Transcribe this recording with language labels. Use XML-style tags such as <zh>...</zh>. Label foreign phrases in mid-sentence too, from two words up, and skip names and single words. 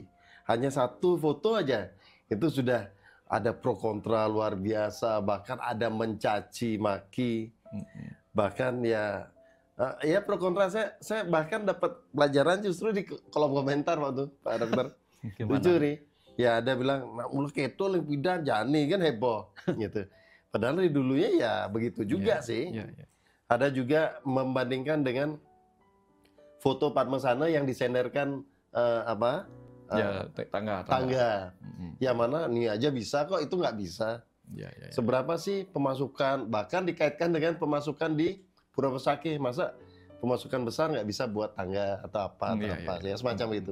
<id>Hanya satu foto aja itu sudah ada pro kontra luar biasa, bahkan ada mencaci maki, bahkan ya pro kontra. Saya bahkan dapat pelajaran justru di kolom komentar waktu Pak Dokter. Lucu nih, ya ada bilang</id> <ban>mulut keto lempidan jani</ban> <id>kan heboh gitu. Padahal dari dulunya ya begitu juga sih. Ada juga membandingkan dengan foto Padmasana yang disenderkan tangga. Yang mana ini aja bisa kok, itu nggak bisa. Seberapa sih pemasukan, bahkan dikaitkan dengan pemasukan di Pura Pesakih, masa pemasukan besar nggak bisa buat tangga atau apa ya semacam itu.</id>